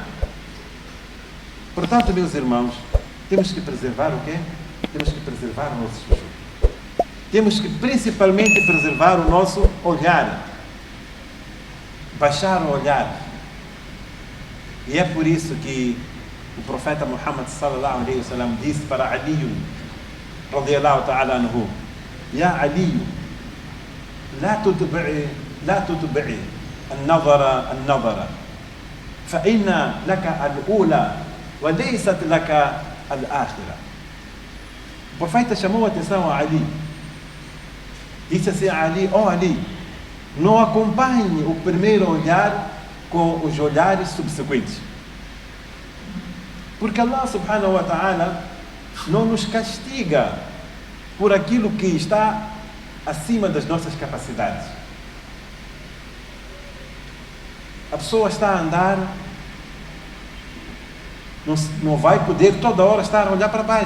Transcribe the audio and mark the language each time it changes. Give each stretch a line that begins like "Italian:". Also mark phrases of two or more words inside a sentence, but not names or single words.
Portuguese: Portanto, meus irmãos, temos que preservar o quê? Temos que preservar o nosso juju. Temos que principalmente preservar o nosso olhar. Baixar o olhar. E é por isso que o profeta Muhammad
Arabic: صلى الله عليه وسلم
Portuguese: disse para Ali
Arabic: رضي الله تعالى عنه: يا علي لا تتبع النظر فإن لك الأولى وليست لك الآخرة.
Portuguese: O profeta chamou a atenção a Ali. Disse assim a Ali: ó Ali, não acompanhe o primeiro olhar com os olhares subsequentes. Porque Allah
Arabic: سبحانه وتعالى
Portuguese: não nos castiga por aquilo que está acima das nossas capacidades. A pessoa está a andar, não vai poder toda hora estar a olhar para baixo.